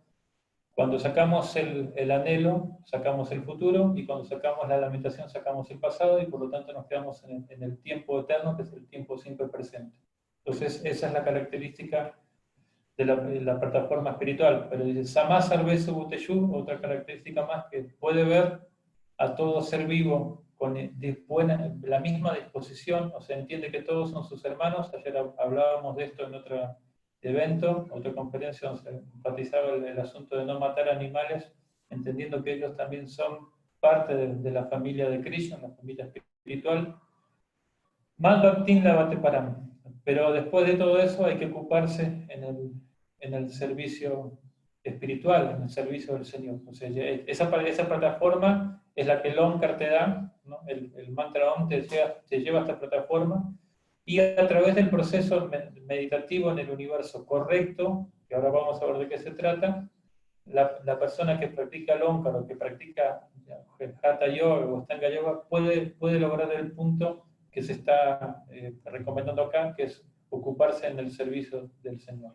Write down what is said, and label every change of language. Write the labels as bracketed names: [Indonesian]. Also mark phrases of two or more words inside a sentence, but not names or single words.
[Spanish] Cuando sacamos el anhelo, sacamos el futuro, y cuando sacamos la lamentación, sacamos el pasado, y por lo tanto nos quedamos en el tiempo eterno, que es el tiempo siempre presente. Entonces, esa es la característica de la plataforma espiritual. Pero dice, [Sanskrit] Samā sarvesu bhuteshu, [Spanish] otra característica más, que puede ver a todo ser vivo con la misma disposición, o sea, entiende que todos son sus hermanos. Ayer hablábamos de esto en otro evento, otra conferencia, donde se enfatizaba el asunto de no matar animales, entendiendo que ellos también son parte de la familia de Krishna, la familia espiritual. [Sanskrit] Madhbhaktin lavate param. [Spanish] Pero después de todo eso hay que ocuparse en el servicio espiritual, en el servicio del Señor. O sea, esa plataforma es la que el Omkar te da, ¿no? El mantra Om te lleva a esta plataforma, y a través del proceso meditativo en el universo correcto, que ahora vamos a ver de qué se trata, la persona que practica el Omkar o que practica Hatha Yoga o Astanga Yoga puede lograr el punto que que se está recomendando acá, que es ocuparse en el servicio del Señor.